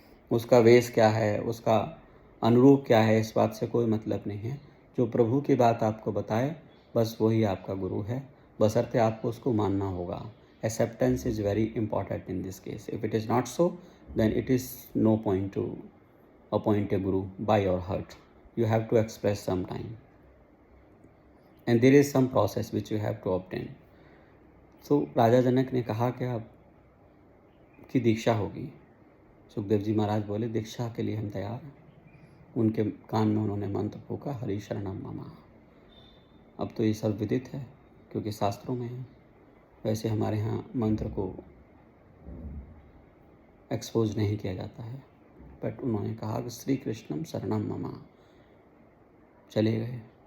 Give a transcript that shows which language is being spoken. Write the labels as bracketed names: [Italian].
[Hindi] उसका वेश क्या है, उसका अनुरूप क्या है, इस बात से कोई मतलब नहीं है। जो प्रभु की बात आपको बताए बस वही आपका गुरु है, बशर्ते आपको उसको मानना होगा। [English] Acceptance is very important in this case. If it is not so then it is no point to appoint a गuru by your heart. You have to express some time and there is some process which you have to obtain. [Hindi] तो राजा जनक ने कहा कि आपकी दीक्षा होगी। सुखदेव जी महाराज बोले दीक्षा के लिए हम तैयार हैं। उनके कान में उन्होंने मंत्र फूका, हरि शरणम मम। अब तो ये सब विदित है क्योंकि शास्त्रों में है। वैसे हमारे यहाँ मंत्र को एक्सपोज नहीं किया जाता है, बट उन्होंने कहा कि श्री कृष्णम शरणम मम। चले गए।